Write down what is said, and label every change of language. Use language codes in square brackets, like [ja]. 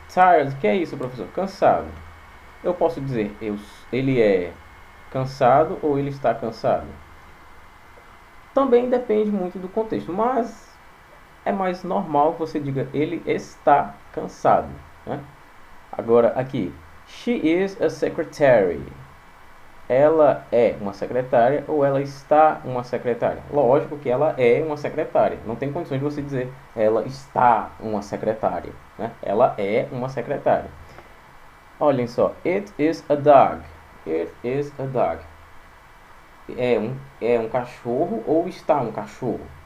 [pt] Tired, o que é isso, professor? Cansado. Eu posso dizer ele é cansado ou ele está cansado. Também depende muito do contexto, mas é mais normal que você diga ele está cansado, né? Agora aqui, [en] she is a secretary. [pt] Ela é uma secretária ou ela está uma secretária? Lógico que ela é uma secretária. Não tem condições de você dizer ela está uma secretária, né? Ela é uma secretária. Olhem só, [en] it is a dog. It is a dog. [pt] É um cachorro ou está um cachorro?